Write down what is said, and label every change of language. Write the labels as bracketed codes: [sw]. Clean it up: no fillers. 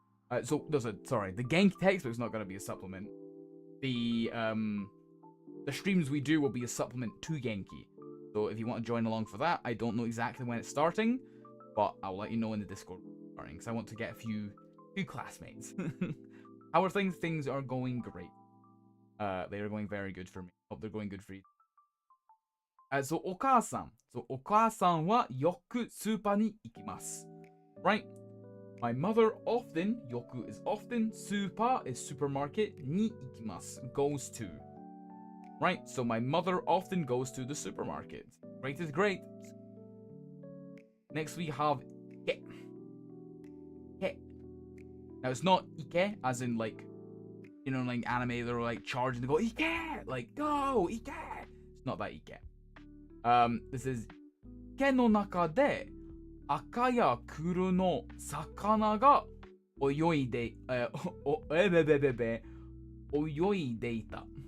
[en] The Genki textbook is not going to be a supplement. The streams we do will be a supplement to Genki. So if you want to join along for that, I don't know exactly when it's starting, but I'll let you know in the Discord starting, because I want to get a few classmates. How are things? Things are going great. They are going very good for me. Hope they're going good for you. So お母さん. [ja] So お母さんはよくスーパーに行きます. [en] Right? My mother often, よく is often, スーパー is supermarket, に行きます goes to. Right? So my mother often goes to the supermarket. Great is great. Next we have け. Now it's not ike, as in like, you know, like anime, they're like charging to go ike, like go ike. It's not that ike. This is [ja] 池の中で赤や黒の魚が泳いでいた.